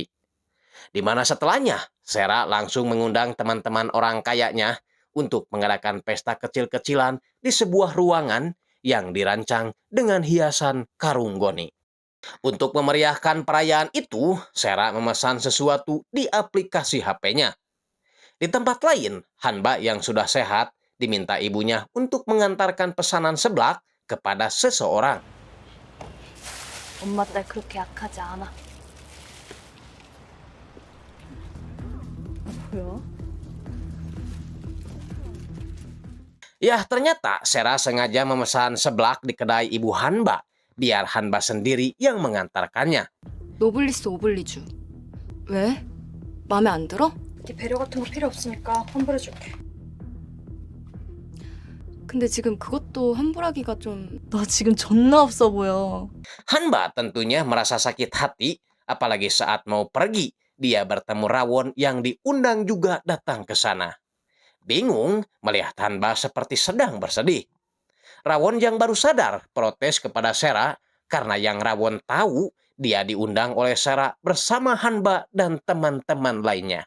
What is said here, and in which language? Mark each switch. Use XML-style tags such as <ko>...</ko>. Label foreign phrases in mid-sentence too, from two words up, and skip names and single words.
<id>Di mana setelahnya, Sera langsung mengundang teman-teman orang kayanya untuk mengadakan pesta kecil-kecilan di sebuah ruangan yang dirancang dengan hiasan karung goni. Untuk memeriahkan perayaan itu, Sera memesan sesuatu di aplikasi HP-nya. Di tempat lain, Hanba yang sudah sehat diminta ibunya untuk mengantarkan pesanan seblak kepada seseorang.</id> <ko>엄마 딸 그렇게 약하지 않아. 뭐야?</ko> <id>Ya, ternyata Sera sengaja memesan seblak di kedai ibu Hanba, biar Hanba sendiri yang mengantarkannya.</id> <fr>noblesse oblige.</fr> <ko>왜? 마음에 안 들어? 네 배려 같은 거 필요 없으니까 환불해줄게. 근데 지금 그것도 환불하기가 좀... 너 지금 존나 없어 보여.</ko> <id>Hanba tentunya merasa sakit hati, apalagi saat mau pergi, dia bertemu Rawon yang diundang juga datang ke sana. Bingung melihat Hanba seperti sedang bersedih. Rawon yang baru sadar protes kepada Sera karena yang Rawon tahu dia diundang oleh Sera bersama Hanba dan teman-teman lainnya.</id>